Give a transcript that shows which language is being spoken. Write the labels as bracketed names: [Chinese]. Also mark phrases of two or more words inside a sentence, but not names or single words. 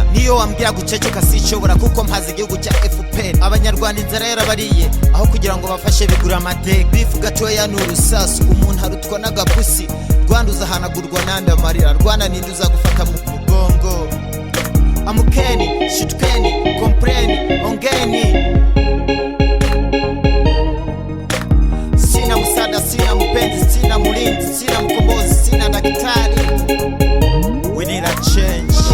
[Kinyarwanda] Niyo wambwira guceceka sinshobora, kuko mpaze igihugu cya FPR. Abanyarwanda inzara yarabariye, aho kugira ngo bafashe bigura amateka. Bifu gatoya n'urusasu, umuntu harutwa n'agapusi. Rwanda uzahanagurwa nande amarira, Rwanda ninde uzagufata mu mugongo. Amukeni, shitukeni, kompreni, ongeni. [Swahili] Sina msaada, sina mpenzi, sina mulinzi, sina mkombozi, sina daktari. [English] We need a change.